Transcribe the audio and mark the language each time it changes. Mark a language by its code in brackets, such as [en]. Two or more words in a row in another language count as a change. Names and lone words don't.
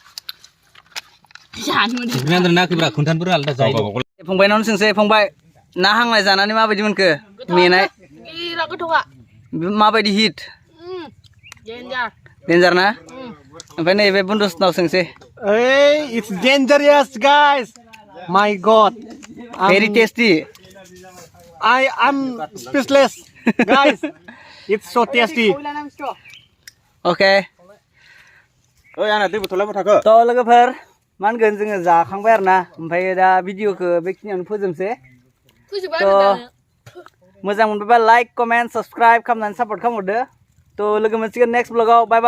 [brx] फंबायनावनो सोंसै फंबाय ना हांनाय जानानै माबायदि मोनखो मेनाय [ms] Gila ketua. [brx] माबायदि हिट डेन्जार ना ओमफ्राय नैबे बुन्दुसनाव सोंसै. [en] Hey, it's dangerous guys. My God. very tasty. I'm speechless guys. It's so tasty. [brx] अके ओइ आंना दै बथलाव थाखो. थ' लोगोफोर मा होनगोन जोङो जाखांबाय आरो ना ओमफ्राय दा भिडिअखौ बेखिनियावनो फोजोबसै. मोजां मोनबायबा [en] like comment subscribe [brx] खालामनानै सापर्ट खालामहरदो. थ' लोगो मोनसिगोन नेक्स्ट ब्लगाव.